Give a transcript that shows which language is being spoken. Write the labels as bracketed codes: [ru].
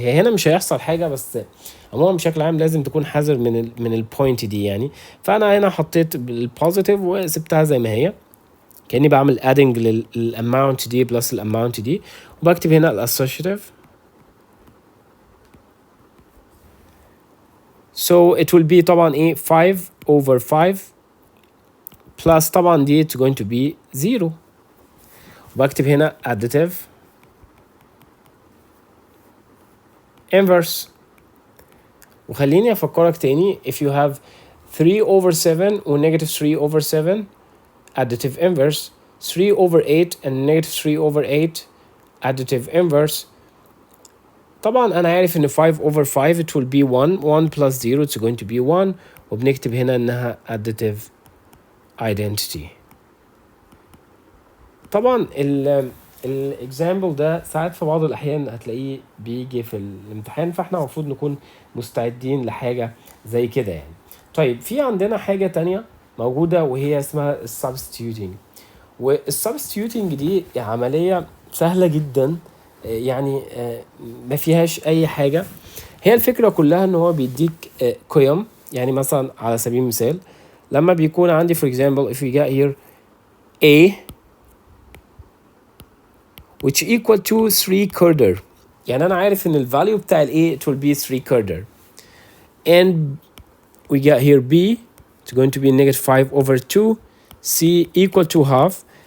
[ar] هي هنا مش هيحصل حاجه، بس عموما بشكل عام لازم تكون حذر من البوينت دي يعني. فانا هنا حطيت البوزيتيف وسبتها زي ما هي، كاني بعمل adding للاماونت دي بلس الاماونت دي، وبكتب هنا الاسوشيتيف. [en] So it will be طبعا ايه 5 over 5 plus طبعا دي it's going to be 0، [ar] وبكتب هنا [en] additive inverse. [ar] وخليني افكرك تاني، [en] if you have 3 over 7 و negative 3 over 7 additive inverse، 3 over 8 and negative 3 over 8 additive inverse. [ar] طبعا انا عارف ان [en] 5 over 5 it will be 1 1 plus 0 it's going to be 1، [ar] وبنكتب هنا انها [en] additive identity. [ar] طبعا الاكزامبل ده ساعات في بعض الاحيان هتلاقيه بيجي في الامتحان، فاحنا المفروض نكون مستعدين لحاجه زي كده يعني. طيب في عندنا حاجه تانية موجوده وهي اسمها السبستيوتنج. والسبستيوتنج دي عمليه سهله جدا يعني، ما فيهاش اي حاجه. هي الفكره كلها ان هو بيديك قيم. يعني مثلا على سبيل المثال لما بيكون عندي [en] for example if we get here a which equal to 3 quarter، [ar] يعني انا عارف ان الفاليو بتاع ال [en] a it will be 3 quarter، and we get here b it's going to be negative 5 over 2، c equal to half.